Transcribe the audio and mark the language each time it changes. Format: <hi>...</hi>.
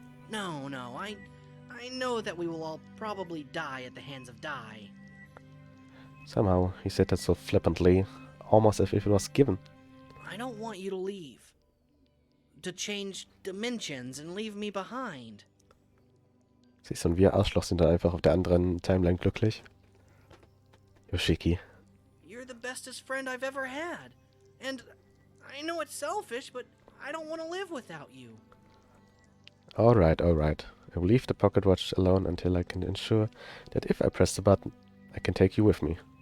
<en>No, I know that we will all probably die at the hands of Dai. Somehow, he said that so flippantly, almost as if it was given. I don't want you to leave. To change dimensions and leave me behind.</en> <de>Siehst du, und wir Arschloch sind dann einfach auf der anderen Timeline glücklich.</de> <en>Yoshiki. You're the bestest friend I've ever had. And I know it's selfish, but I don't want to live without you. Alright, alright. I will leave the pocket watch alone until I can ensure that if I press the button, I can take you with me.</en>